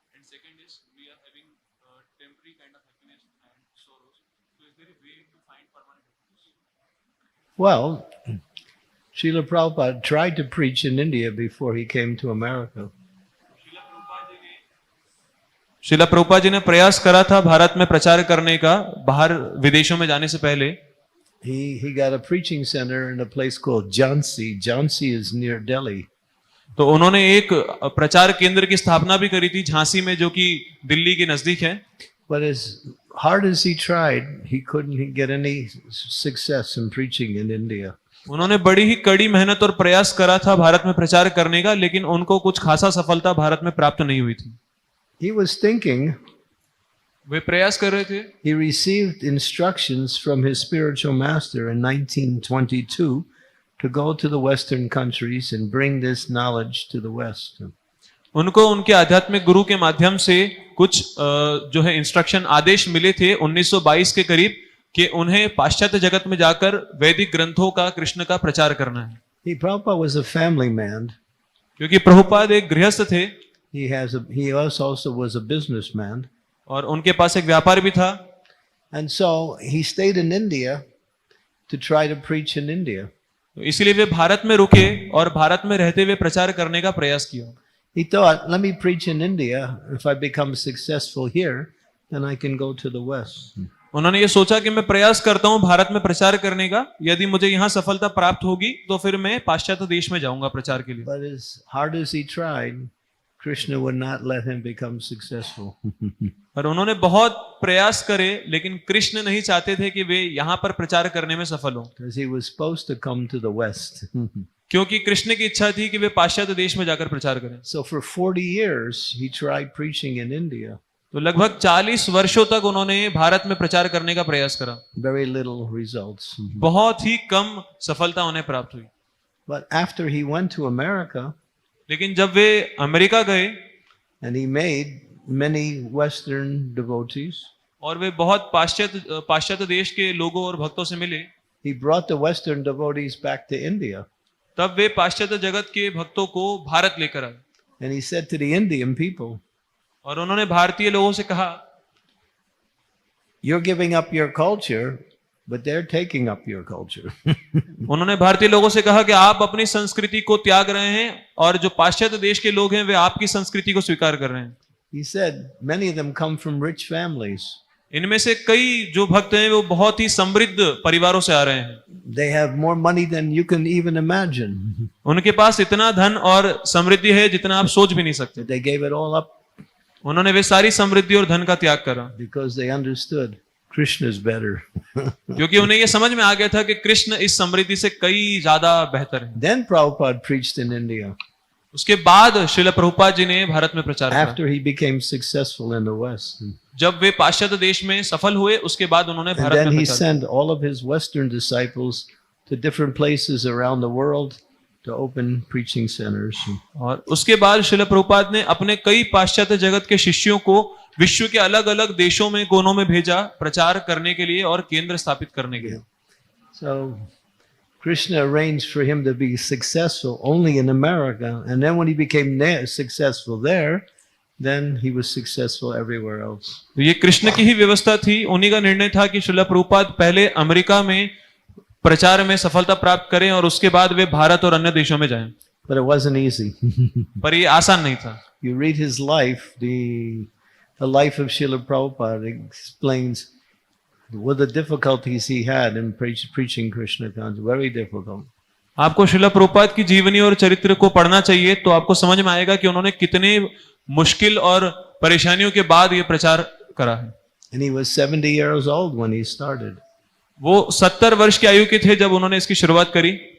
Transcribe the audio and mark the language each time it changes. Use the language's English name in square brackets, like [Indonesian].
[English] Second is we are having temporary kind of happiness and sorrows. So is there a way to find permanent happiness? Well, Srila Prabhupada tried to preach in India before he came to America. [Hindi] Srila Prabhupada ji ने प्रयास करा था भारत में प्रचार करने का बाहर विदेशों में जाने से पहले। [English] He got a preaching center in a place called Jhansi. Jhansi is near Delhi. [Hindi] तो उन्होंने एक प्रचार केंद्र की स्थापना भी करी थी झांसी में, जो कि दिल्ली के नजदीक है। [English] But as hard as he tried, he couldn't get any success in preaching in India. [Hindi] उन्होंने बड़ी ही कड़ी मेहनत और प्रयास करा था भारत में प्रचार करने का, लेकिन उनको कुछ खासा सफलता भारत में प्राप्त नहीं हुई थी। [English] He was thinking, [Hindi] वे प्रयास कर रहे थे। [English] he received instructions from his spiritual master in 1922 to go to the Western countries and bring this knowledge to the West. [Hindi] उनको उनके आध्यात्मिक गुरु के माध्यम से कुछ जो है इंस्ट्रक्शन आदेश मिले थे 1922 के करीब कि उन्हें पाश्चात्य जगत में जाकर वैदिक ग्रंथों का, कृष्ण का प्रचार करना है। [English] Prabhupada was a family man. [Hindi] क्योंकि प्रभुपाद एक गृहस्थ थे। [English] He also was a businessman. [Hindi] और उनके पास एक व्यापार भी था। [English] And so he stayed in India to try to preach in India. [Hindi] तो इसीलिए वे भारत में रुके और भारत में रहते हुए प्रचार करने का प्रयास किया। [English] He thought, let me preach in India. If I become successful here, then I can go to the West. [Hindi] उन्होंने ये सोचा कि मैं प्रयास करता हूँ भारत में प्रचार करने का, यदि मुझे यहाँ सफलता प्राप्त होगी तो फिर मैं पाश्चात्य देश में जाऊंगा प्रचार के लिए। [English] But as hard as he tried, Krishna would not let him become successful. [Hindi] और उन्होंने बहुत प्रयास करे, लेकिन कृष्ण नहीं चाहते थे कि वे यहाँ पर प्रचार करने में सफल हो। [English] Because he was supposed to come to the West. [Hindi] क्योंकि कृष्ण की इच्छा थी कि वे पाश्चात्य देश में जाकर प्रचार करें। [English] So for 40 years, he tried preaching in India. [Hindi] तो लगभग 40 वर्षों तक उन्होंने भारत में प्रचार करने का प्रयास करा। [English] Very little results. [Hindi] बहुत ही कम सफलता उन्हें प्राप्त हुई। [English] But after he went to America, [Hindi] लेकिन जब वे अमेरिका गए [English] and he made many Western devotees, [Hindi] और वे बहुत पाश्चात्य देश के लोगों और भक्तों से मिले, [English] he brought the Western devotees back to India. [Hindi] तब वे पाश्चात्य जगत के भक्तों को भारत लेकर आए। [English] And he said to the Indian people, [Hindi] और उन्होंने भारतीय लोगों से कहा, [English] you're giving up your culture, but they're taking up your culture. [Hindi] उन्होंने भारतीय लोगों से कहा कि आप अपनी संस्कृति को त्याग रहे हैं और जो पाश्चात्य देश के लोग हैं वे आपकी संस्कृति को स्वीकार कर रहे हैं. [English] He said many of them come from rich families. [Hindi] इनमें से कई जो भक्त हैं वो बहुत ही समृद्ध परिवारों से आ रहे हैं. [English] They have more money than you can even imagine. [Hindi] उनके पास इतना धन और समृद्धि है जितना आप सोच भी नहीं सकते. [English] They gave it all up [Hindi] उन्होंने वे सारी समृद्धि और धन का त्याग करा [English] because they understood Krishna is better. [Hindi] क्योंकि उन्हें यह समझ में आ गया था कि कृष्ण इस समृद्धि से कई ज्यादा बेहतर है. [English] Then Prabhupada preached in India [Hindi] उसके बाद श्रील प्रभुपाद जी ने भारत में प्रचार करा. [English] after he became successful in the West. [Hindi] जब वे पाश्चात्य देश में सफल हुए उसके बाद उन्होंने [English] And [Hindi] भारत [English] then [Hindi] में [English] he [Hindi] प्रचार [English] sent all of his Western disciples to different places around the world to open preaching centers. [Hindi] किया. और उसके बाद श्रील प्रभुपाद ने अपने कई पाश्चात्य जगत के शिष्यों को विश्व के अलग अलग देशों में कोनों में भेजा प्रचार करने के लिए और केंद्र स्थापित करने के लिए. [English] So Krishna arranged for him to be successful only in America, and then when he became successful there, then he was successful everywhere else. [Hindi] तो ये कृष्ण की ही व्यवस्था थी. उन्हीं का निर्णय था कि श्रील प्रभुपाद पहले अमेरिका में प्रचार में सफलता प्राप्त करें और उसके बाद वे भारत और अन्य देशों में जाएं. [English] But it wasn't easy. [Hindi] पर ये आसान नहीं था. [English] You read his life, the life of Srila Prabhupada explains what the difficulties he had in preaching Krishna consciousness. Very difficult. [Hindi] आपको श्रील प्रभुपाद की जीवनी और चरित्र को पढ़ना चाहिए तो आपको समझ में आएगा कि उन्होंने कितने मुश्किल और परेशानियों के बाद ये प्रचार करा है. [English] And he was 70 years old when he started. [Hindi] वो 70 वर्ष की आयु के थे जब उन्होंने इसकी शुरुआत करी.